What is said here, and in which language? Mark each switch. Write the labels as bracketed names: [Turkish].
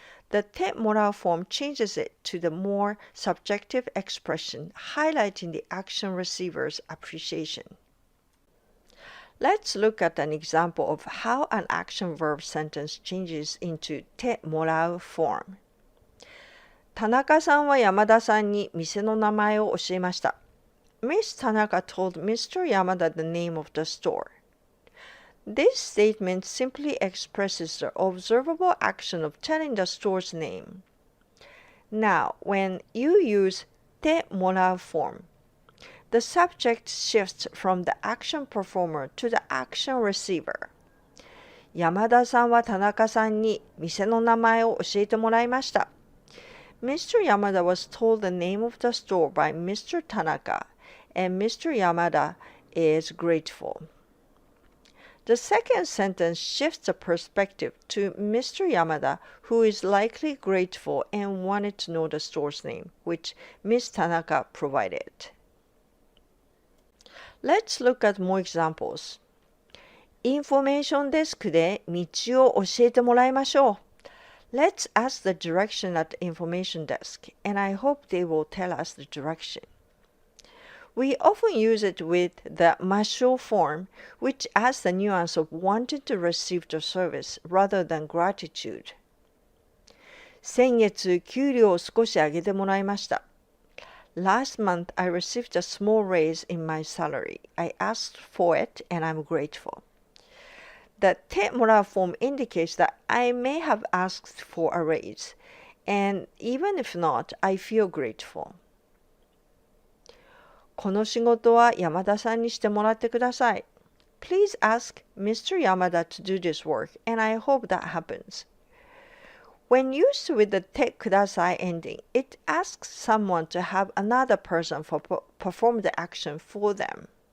[English] The te morau form changes it to the more subjective expression, highlighting the action receiver's appreciation. Let's look at an example of how an action verb sentence changes into te morau form. [Japanese] 田中さんは山田さんに店の名前を教えました。 [English] Miss Tanaka told Mr. Yamada the name of the store. This statement simply expresses the observable action of telling the store's name. Now, when you use te morau form, the subject shifts from the action performer to the action receiver. [Japanese] 山田さんは田中さんに店の名前を教えてもらいました。 [English] Mr. Yamada was told the name of the store by Mr. Tanaka, and Mr. Yamada is grateful. The second sentence shifts the perspective to Mr. Yamada, who is likely grateful and wanted to know the store's name, which Ms. Tanaka provided. Let's look at more examples. [Japanese] インフォメーションデスクで道を教えてもらいましょう。 [English] Let's ask the direction at the information desk, and I hope they will tell us the direction. We often use it with the ましょう form, which adds the nuance of wanting to receive the service rather than gratitude. [Japanese] 先月、給料を少し上げてもらいました。 [English] Last month, I received a small raise in my salary. I asked for it, and I'm grateful. The てもらう form indicates that I may have asked for a raise, and even if not, I feel grateful. [Japanese] この仕事は山田さんにしてもらってください。 [English] Please ask Mr. Yamada to do this work, and I hope that happens. When used with the てください ending, it asks someone to have another person perform the action for them.